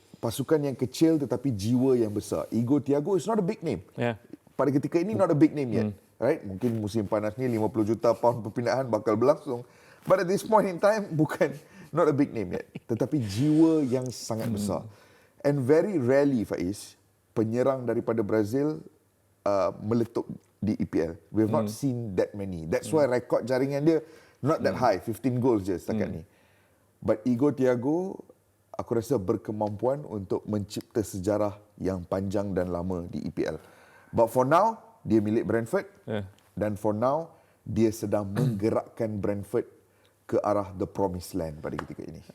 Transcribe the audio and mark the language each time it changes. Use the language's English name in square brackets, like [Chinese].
[Malay] Pasukan yang kecil tetapi jiwa yang besar. [English] Igor Thiago is not a big name. [Malay] Pada ketika ini [English] not a big name yet. Right? [Malay] Mungkin musim panas ni 50 juta pound perpindahan bakal berlangsung. [English] But at this point in time, not a big name yet. [Malay] Tetapi jiwa yang sangat besar. [English] And very rarely, [Malay] Faiz, penyerang daripada Brazil meletup di EPL. [English] We have not seen that many. That's why [Malay] rekod jaringan dia [English] not that high. [Malay] 15 goals je setakat ni. But Igor Thiago, aku rasa berkemampuan untuk mencipta sejarah yang panjang dan lama di EPL. [English] But for now, [Malay] dia milik Brentford. Dan [English] for now, [Malay] dia sedang menggerakkan Brentford ke arah [English] the promised land [Malay] pada ketika ini.